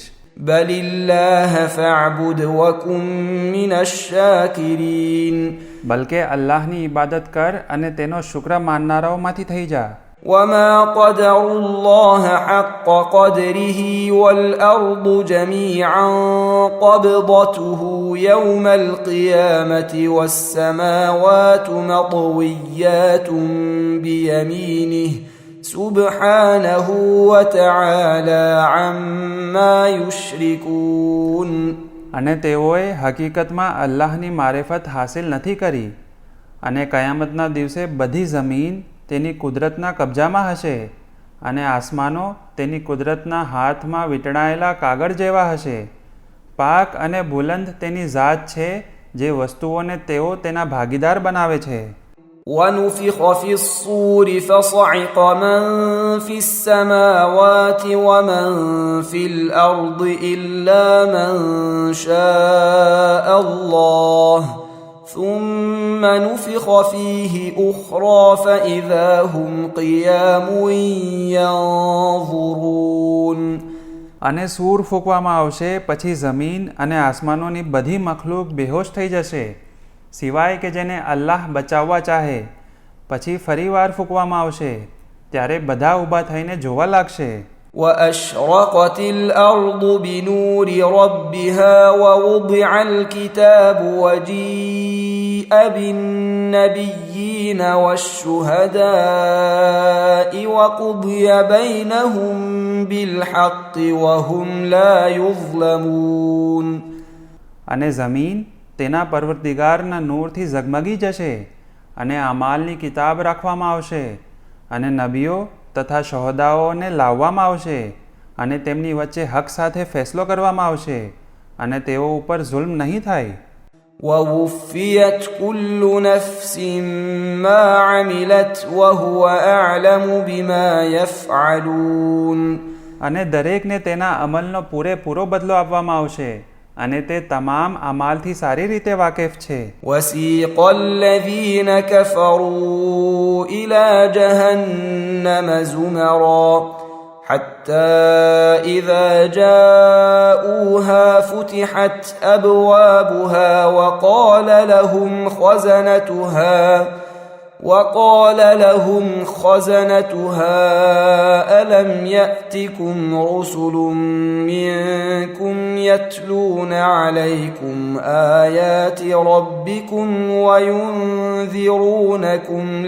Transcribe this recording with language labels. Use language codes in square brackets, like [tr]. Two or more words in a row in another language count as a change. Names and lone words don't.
[ar] بل الله فاعبد وكن من الشاكرين. [gu] બલકે અલ્લાહની ઇબાદત કર અને તેનો શુક્ર માનનારાઓમાંથી થઈ જા. [ar] وما قدر الله حق قدره والأرض جميعا قبضته يوم القيامة والسماوات مطويات بيمينه سبحانه وتعالى عما يشركون. [gu] અને તેઓએ હકીકતમાં અલ્લાહની મારિફત હાસિલ નથી કરી અને કયામતના દિવસે બધી જમીન તેની કુદરતના કબજામાં હશે અને આસમાનો તેની કુદરતના હાથમાં વીંટળાયેલા કાગળ જેવા હશે. પાક અને બુલંદ તેની ઝાત છે જે વસ્તુઓને તેઓ તેના ભાગીદાર બનાવે છે. [ar] ونفخ في الصور فصعق من في السماوات ومن في الأرض إلا من شاء الله ثم نفخ فيه أخرى فإذا هم قيام ينظرون. [gu] અને સૂર ફૂંકવામાં આવશે, પછી જમીન અને આસમાનોની બધી મખલૂક બેહોશ થઈ જશે સિવાય કે જેને અલ્લાહ બચાવવા ચાહે. પછી ફરીવાર ફૂંકવામાં આવશે, ત્યારે બધા ઊભા થઈને જોવા લાગશે. [ar] وأشرقت الأرض بنور ربها ووضع الكتاب وجيء بالنبيين والشهداء وقضي بينهم بالحق وهم لا يظلمون. [gu] અને જમીન તેના પરવરદિગારના નૂરથી ઝગમગી જશે અને અમાલની કિતાબ રાખવામાં આવશે અને નબીઓ તથા શહોદાઓને લાવવામાં આવશે અને તેમની વચ્ચે હક સાથે ફેસલો કરવામાં આવશે અને તેઓ ઉપર જુલ્મ નહીં થાય. [ar] ووفيت كل نفس ما عملت وهو أعلم بما يفعلون. [gu] અને દરેકને તેના અમલનો પૂરેપૂરો બદલો આપવામાં આવશે અને તે તમામ અમાલથી સારી રીતે વાકેફ છે. [ar] وسيق الذين كفروا إلى جهنم زمرا حتى إذا جاءوها فتحت أبوابها وقال لهم خزنتها ألم يأتكم رسل منكم يتلون عليكم آيات ربكم وينذرونكم